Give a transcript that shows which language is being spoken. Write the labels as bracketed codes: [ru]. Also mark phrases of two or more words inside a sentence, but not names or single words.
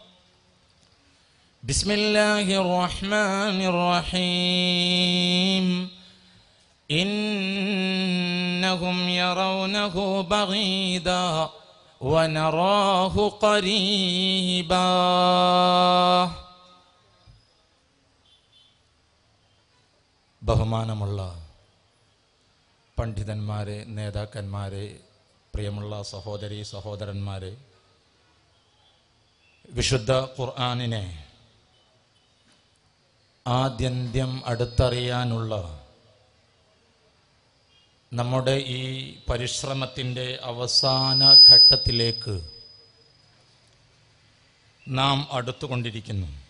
[ar] بسم الله الرحمن الرحيم. إنهم يرونه بعيدا ونراه قريبا. [ml] ബഹുമാനമുള്ള പണ്ഡിതന്മാരെ, നേതാക്കന്മാരെ, പ്രിയമുള്ള സഹോദരി സഹോദരന്മാരെ, വിശുദ്ധ ഖുർആനിനെ ആദ്യന്ത്യം അടുത്തറിയാനുള്ള നമ്മുടെ ഈ പരിശ്രമത്തിൻ്റെ അവസാന ഘട്ടത്തിലേക്ക് നാം അടുത്തുകൊണ്ടിരിക്കുന്നു.